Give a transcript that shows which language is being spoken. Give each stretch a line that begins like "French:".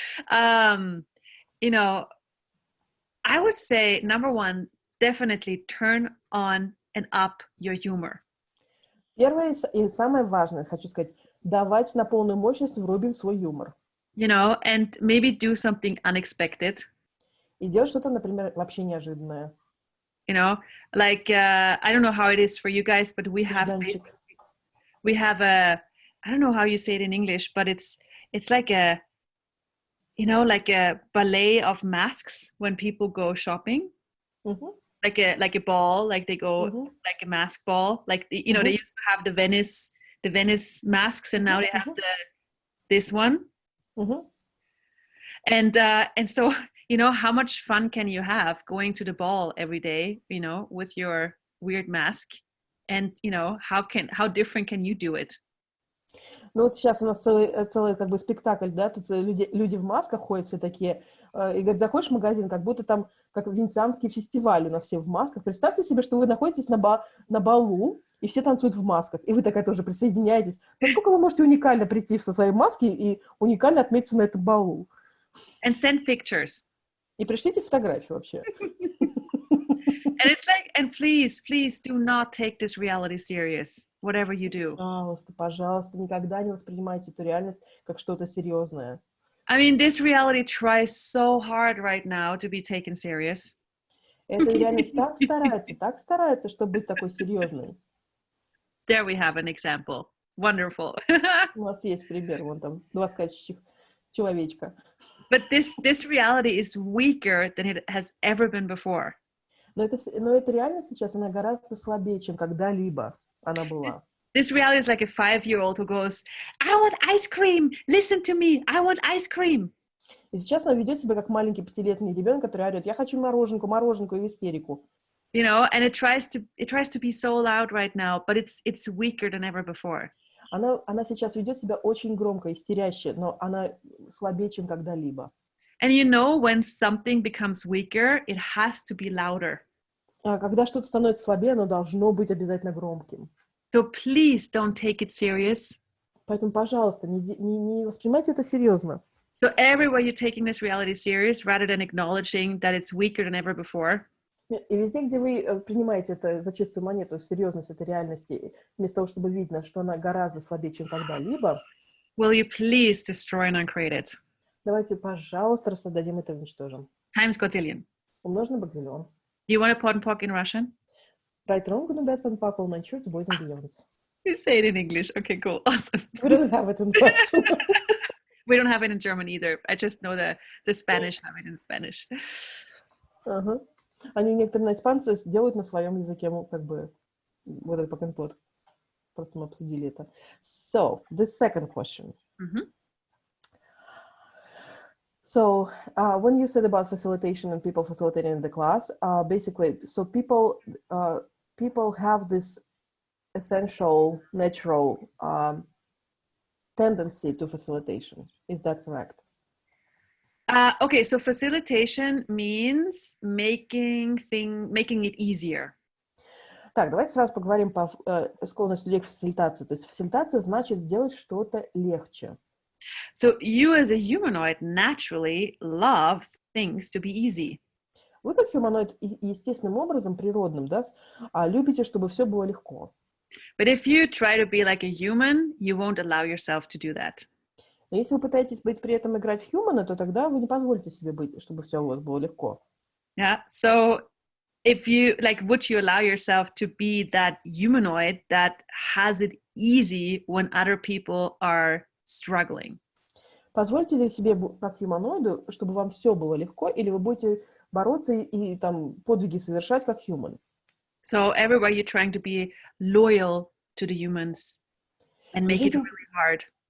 English: You know, I would say number one, definitely turn on and up your humor.
Russian: Первое и самое важное, хочу сказать, давайте на полную мощность врубим свой юмор.
English: You know, and maybe do something unexpected.
Russian: И делать что-то, например, вообще неожиданное.
English: You know, like I don't know how it is for you guys, but we have a, I don't know how you say it in English, but it's like a, you know, like a ballet of masks when people go shopping. Mm-hmm. Like a ball, like they go like a mask ball, like they used to have the Venice masks, and now they have this one. And so, you know, how much fun can you have going to the ball every day, you know, with your weird mask, and you know, how different can you do it?
Russian: Ну вот сейчас у нас целый как бы спектакль, да, тут люди в масках ходят все такие, и говорят, заходишь в магазин, как будто там, как венецианский фестиваль, у нас все в масках. Представьте себе, что вы находитесь на балу, и все танцуют в масках, и вы такая тоже присоединяетесь. Насколько вы можете уникально прийти со своей маской и уникально отметиться на этом балу?
English: And send pictures.
Russian: И пришлите фотографии вообще.
English: And it's like, and please do not take this reality serious, whatever you do.
Russian: Пожалуйста, никогда не воспринимайте эту реальность как что-то серьезное.
English: I mean, this reality tries so hard right now to be taken serious.
Russian: Эта реальность так старается, чтобы быть такой серьезной.
English: There we have an example. Wonderful.
Russian: У нас есть пример, вон там, 2 скачущих человечка.
English: But this reality is weaker than it has ever been before.
Russian: Но эта реальность сейчас, она гораздо слабее, чем когда-либо она была.
English: This reality is like a 5-year-old who goes, I want ice cream, listen to me, I want ice cream.
Russian: И сейчас она ведет себя как маленький 5-летний ребенок, который орет, я хочу мороженку, и в истерику.
English: You know, and it tries to be so loud right now, but it's weaker than ever before.
Russian: Она сейчас ведет себя очень громко, истеряще, но она слабее, чем когда-либо.
English: And you know, when something becomes weaker, it has to be louder.
Russian: Когда что-то становится слабее, оно должно быть обязательно громким.
English: So please don't take it serious.
Russian: Поэтому, пожалуйста, не воспринимайте это серьезно.
English: So everywhere you're taking this reality serious, rather than acknowledging that it's weaker than ever before.
Russian: И везде, где вы принимаете это за чистую монету, серьезность этой реальности, вместо того, чтобы видно, что она гораздо слабее, чем когда-либо,
English: will you please destroy and uncreate it?
Russian: Давайте, пожалуйста, рассоздадим это и уничтожим.
English: Times quadrillion.
Russian: Умножим на бакзиллион.
English: You want to pot and pock in Russian? Right, wrong, good and bad, fun, fuck, all my shirts, boys and beyonds. You say it in English. Okay, cool. Awesome. We don't have it in Russian. We don't have it in German either. I just know the Spanish have it in Spanish.
Russian: Они некоторые испанцы делают на своем языке, как бы, вот этот пак-н-пот. Просто мы обсудили это.
English: So, the second question. So, when you said about facilitation and people facilitating in the class, basically, so people have this essential, natural tendency to facilitation. Is that correct? Okay, so facilitation means making it easier.
Russian: Так, давайте сразу поговорим по склонности людей к фасилитации. То есть фасилитация значит сделать что-то легче.
English: So you as a humanoid naturally love things to be easy.
Russian: Вы как humanoid естественным образом, природным, да, любите, чтобы все было легко.
English: But if you try to be like a human, you won't allow yourself to do that.
Russian: Но если вы пытаетесь быть при этом играть в humana, то тогда вы не позволите себе быть, чтобы все у вас было легко.
English: Yeah. So if you would you allow yourself to be that humanoid that has it easy when other people are struggling?
Russian: Позвольте ли себе, как humanoidu, чтобы вам все было легко, или вы будете бороться и там подвиги совершать как human?
English: So everywhere you're trying to be loyal to the humans and make it really hard.